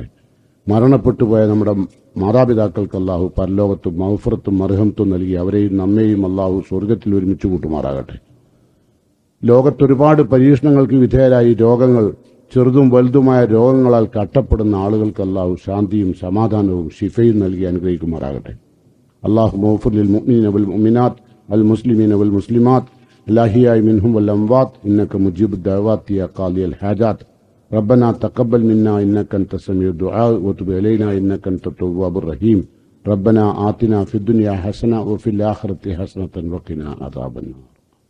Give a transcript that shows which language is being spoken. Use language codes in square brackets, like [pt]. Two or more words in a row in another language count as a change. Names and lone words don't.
[ml] മരണപ്പെട്ടുപോയ നമ്മുടെ മാതാപിതാക്കൾക്ക് അള്ളാഹു പരലോകത്തും മഗ്ഫിറത്തും മർഹമത്തും നൽകി അവരെയും നമ്മെയും അള്ളാഹു സ്വർഗത്തിൽ ഒരുമിച്ച് കൂട്ടുമാറാകട്ടെ. ലോകത്തൊരുപാട് പരീക്ഷണങ്ങൾക്ക് വിധേയരായി രോഗങ്ങൾ, ചെറുതും വലുതുമായ രോഗങ്ങളാൽ കട്ടപ്പെടുന്ന ആളുകൾക്ക് അള്ളാഹു ശാന്തിയും സമാധാനവും ശിഫയും നൽകി അനുഗ്രഹിക്കുമാറാകട്ടെ. [ar] اللهم اغفر للمؤمنين والمؤمنات المسلمين والمسلمات الأحياء منهم والأموات إنك مجيب الدعوات يا قاضي الحاجات. ربنا تقبل منا إنك أنت السميع الدعاء وتب علينا إنك أنت التواب الرحيم. ربنا آتنا في الدنيا حسنة وفي الآخرة حسنة وقنا عذاب النار.